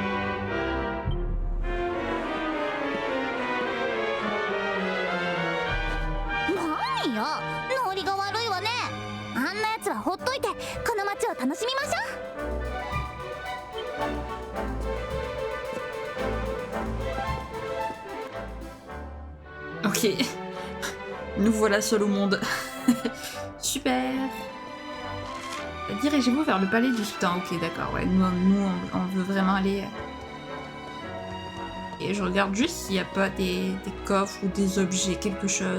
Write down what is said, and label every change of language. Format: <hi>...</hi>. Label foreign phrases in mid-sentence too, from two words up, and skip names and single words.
<ja>何よ、ノリが悪いわね。あんなやつはほっといてこの街を楽しみましょう。</ja> <fr>Ok. Nous voilà seuls au monde. Super. Dirigez-vous vers le palais du sultan. Ok, d'accord. Ouais, nous on veut vraiment aller. Et je regarde juste s'il n'y a pas des coffres ou des objets, quelque chose.</fr>